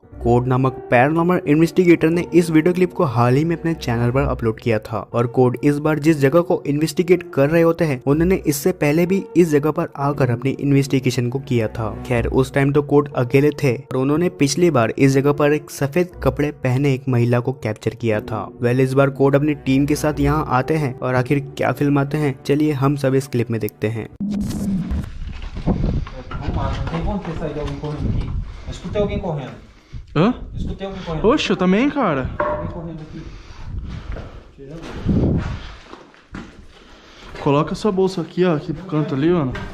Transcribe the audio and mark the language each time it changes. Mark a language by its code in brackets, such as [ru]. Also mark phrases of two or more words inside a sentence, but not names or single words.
[hi] कोड नामक [en] paranormal investigator [hi] ने इस [en] video clip [hi] को हाल ही में अपने चैनल पर अपलोड किया था और कोड इस बार जिस जगह को इन्वेस्टिगेट कर रहे होते हैं उन्होंने इससे पहले भी इस जगह पर आकर अपनी इन्वेस्टिगेशन को किया था। खैर उस टाइम तो कोड अकेले थे और उन्होंने पिछली बार इस जगह पर एक सफेद कपड़े पहने एक महिला को कैप्चर किया था। वेल इस बार कोड अपनी टीम के साथ यहाँ आते हैं और आखिर क्या फिल्म आते हैं चलिए हम सब इस क्लिप में देखते हैं। [pt] Escutei alguém correndo. Hã? Escutei alguém correndo. Oxe, eu também, cara. Alguém correndo aqui. Coloca essa bolsa aqui, ó, aqui pro canto ali, mano.